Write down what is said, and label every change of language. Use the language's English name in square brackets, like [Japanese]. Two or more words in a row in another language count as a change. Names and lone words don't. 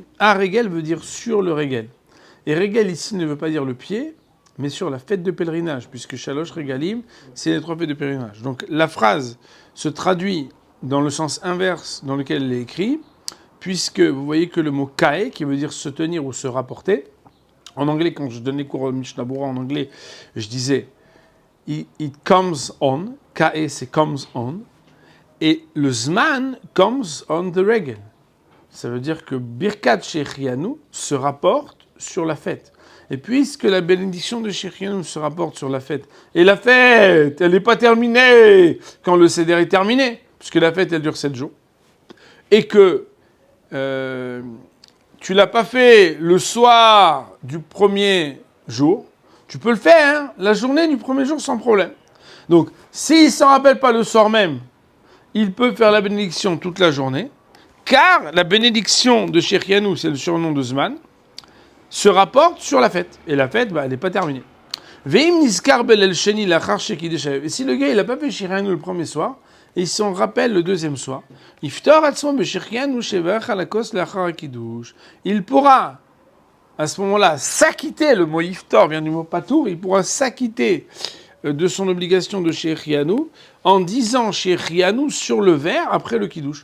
[French] À Regel veut dire sur le Regel. Et Regel ici ne veut pas dire le pied, mais sur la fête de pèlerinage, puisque [Hebrew] שלוש רגלים, [French] c'est les 3 fêtes de pèlerinage. Donc la phrase se traduit dans le sens inverse dans lequel elle est écrite, puisque vous voyez que le mot kae, qui veut dire se tenir ou se rapporter, en anglais, quand je donnais cours au Mishnah Brura en anglais, je disais [English] it comes on, [French] kae c'est [English] comes on, [French] et le zman [English] comes on the regel. [French] Ça veut dire que [Hebrew] ברכת שהחיינו [French] se rapporte sur la fête. Et puisque la bénédiction de Shechianu se rapporte sur la fête, et la fête, elle n'est pas terminée quand le Seder est terminé, puisque la fête, elle dure 7 jours, et que tu l'as pas fait le soir du premier jour, tu peux le faire, hein, la journée du premier jour sans problème. Donc, s'il ne s'en rappelle pas le soir même, il peut faire la bénédiction toute la journée, car la bénédiction de Shechianu, c'est le surnom de Zman, se rapporte sur la fête. Et la fête, elle n'est pas terminée. [Hebrew] ואם נזכר בליל שני לאחר שקידש. [French] Et si le gars, il n'a pas fait Shechianu le premier soir, et il s'en rappelle le deuxième soir, il pourra, à ce moment-là, s'acquitter, le mot iftor vient du mot patour, il pourra s'acquitter de son obligation de Shechianu en disant Shechianu sur le verre après le kiddush.